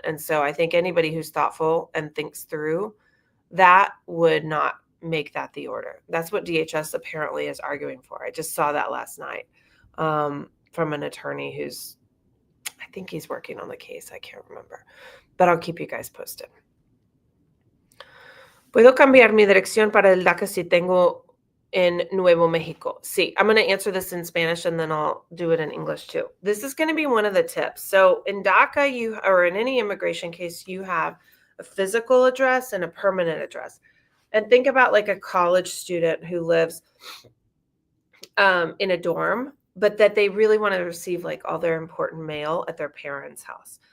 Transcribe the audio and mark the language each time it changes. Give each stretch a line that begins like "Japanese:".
English: And so I think anybody who's thoughtful and thinks through that would not make that the order. That's what DHS apparently is arguing for. I just saw that last night from an attorney I think he's working on the case. I can't remember, but I'll keep you guys posted.
Spanish: ¿Puedo cambiar mi dirección para el DACA si tengo en Nuevo Mexico?
English: Sí, I'm going to answer this in Spanish and then I'll do it in English too. This is going to be one of the tips. So in DACA, or in any immigration case, you have a physical address and a permanent address. And think about a college student who lives in a dorm, but that they really want to receive all their important mail at their parents' house.